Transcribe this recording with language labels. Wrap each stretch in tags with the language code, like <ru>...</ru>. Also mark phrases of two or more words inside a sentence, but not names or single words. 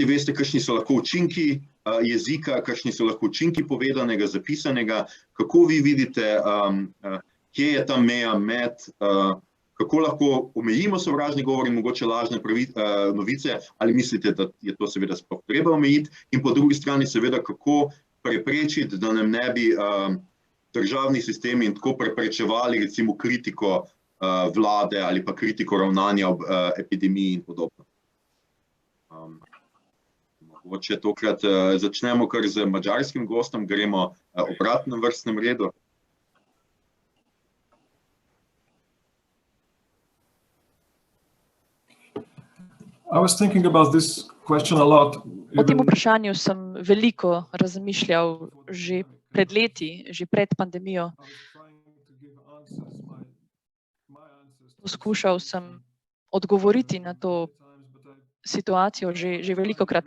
<sl>veste, kakšni so lahko učinki jezika, kakšni so lahko učinki povedanega, zapisanega, kako vi vidite, kje je ta meja med, kako lahko omejimo sovražni govor in mogoče lažne novice, ali mislite, da je to seveda sploh treba omejiti, in po drugi strani seveda, kako preprečiti, da nam ne bi državni sistemi in tako preprečevali recimo kritiko vlade ali pa kritiko ravnanja ob epidemiji in podobno. Mogoče tokrat začnemo kar z madžarskim gostom, gremo obratno vrstnem redu.</sl> <en>I was thinking about this question a lot.</en> <sl>O tem vprašanju sem veliko razmišljal že pred leti, že pred pandemijo. Poskušal sem odgovoriti na to situacijo že velikokrat.</sl>